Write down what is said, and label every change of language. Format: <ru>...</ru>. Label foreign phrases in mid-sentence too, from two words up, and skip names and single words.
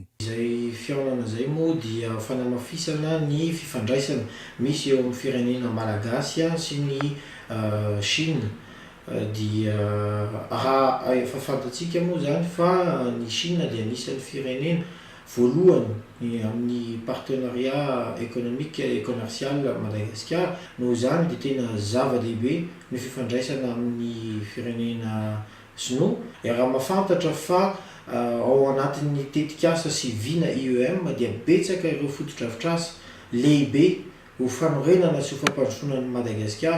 <mg>Izay fiaonana izay moa dia fanamafisana ny fifandraisana misy eo amin'ny firenena malagasy sy ny Chine. dia raha efa fantatsika moa zany fa ny Chine dia anisan'ny firenena voalohany amin'ny</mg> <fr>partenariat économique et commercial</fr> <mg>Madagascar. Noho izany dia tena zava-dehibe ny fifandraisana amin'ny firenena sinoa. Raha mahafantatra fa ao anatin'ny tetikasa sy vina IEM dia betsaka ireo foto-drafitrasa lehibe ho fanorenana sy ho fampandrosoana ny Madagasikara.</mg>